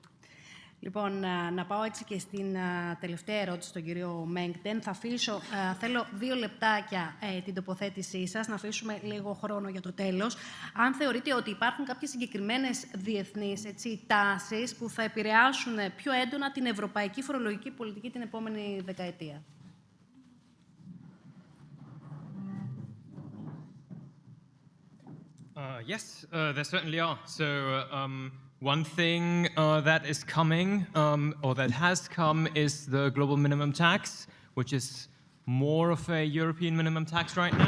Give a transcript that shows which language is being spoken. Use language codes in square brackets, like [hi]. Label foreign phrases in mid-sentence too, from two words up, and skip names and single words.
[el] Λοιπόν, να πάω έτσι και στην τελευταία ερώτηση στον κύριο Μέγκντεν. Θα αφήσω, θέλω 2 λεπτάκια την τοποθέτησή σας, να αφήσουμε λίγο χρόνο για το τέλος. Αν θεωρείτε ότι υπάρχουν κάποιες συγκεκριμένες διεθνείς τάσεις που θα επηρεάσουν πιο έντονα την ευρωπαϊκή φορολογική πολιτική την επόμενη δεκαετία. [en] Yes, there certainly are. So one thing that is coming, or that has come, is the global minimum tax, which is more of a European minimum tax right now.